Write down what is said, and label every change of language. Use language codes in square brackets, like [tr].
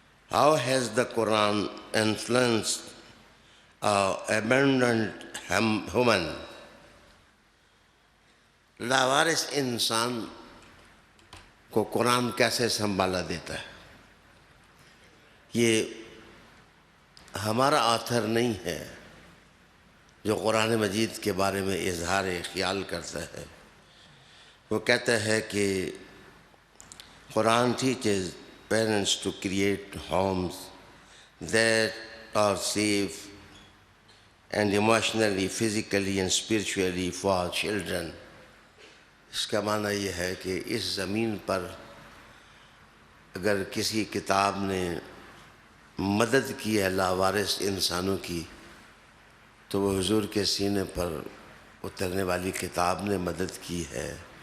[en] How has the Quran influenced an abandoned human؟ [ur] لاوارث انسان کو قرآن کیسے سنبھالا دیتا ہے؟ یہ ہمارا آتھر نہیں ہے جو قرآن مجید کے بارے میں اظہار خیال کرتا ہے۔ وہ کہتا ہے کہ قرآن [en] teaches parents to create homes that are safe and emotionally, physically and spiritually for children. [ur] اس کا معنی یہ ہے کہ اس زمین پر اگر کسی کتاب نے مدد کی ہے لاوارث انسانوں کی تو وہ حضور کے سینے پر اترنے والی کتاب نے مدد کی ہے.